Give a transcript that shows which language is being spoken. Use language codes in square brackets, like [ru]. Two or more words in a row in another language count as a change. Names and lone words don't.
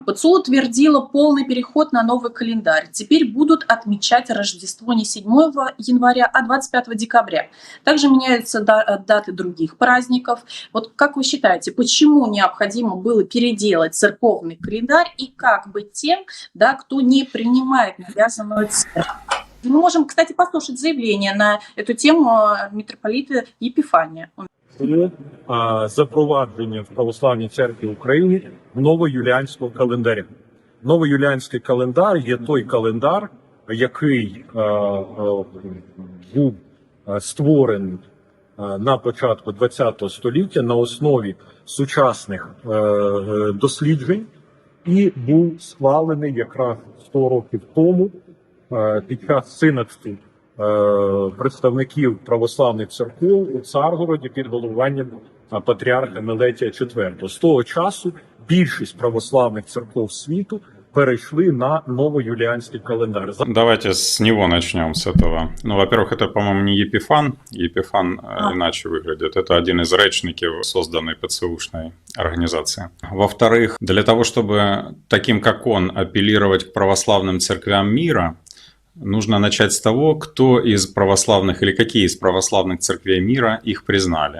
[ru] ПЦУ утвердила полный переход на новый календарь. Теперь будут отмечать Рождество не 7 января, а 25 декабря. Также меняются даты других праздников. Вот как вы считаете, почему необходимо было переделать церковный календарь и как быть тем, да, кто не принимает навязанную церковь? Мы можем, кстати, послушать заявление на эту тему митрополита Епифания. [uk] Запровадження в Православній церкві України новоюліанського календаря. Новоюліанський календар є той календар, який був створений на початку ХХ століття на основі сучасних досліджень і був схвалений якраз 100 років тому під час синодсту представників православних церков у Царгороді під головуванням патріарха Мелетія IV. З того часу більшість православних церков світу перешли на [ru] новоюлианский календарь. Давайте с него начнем, с этого. Ну, во-первых, это, по-моему, не Епифан. Епифан иначе выглядит. Это один из речников созданной ПЦУшной организации. Во-вторых, для того, чтобы таким, как он, апеллировать к православным церквям мира, нужно начать с того, кто из православных или какие из православных церквей мира их признали.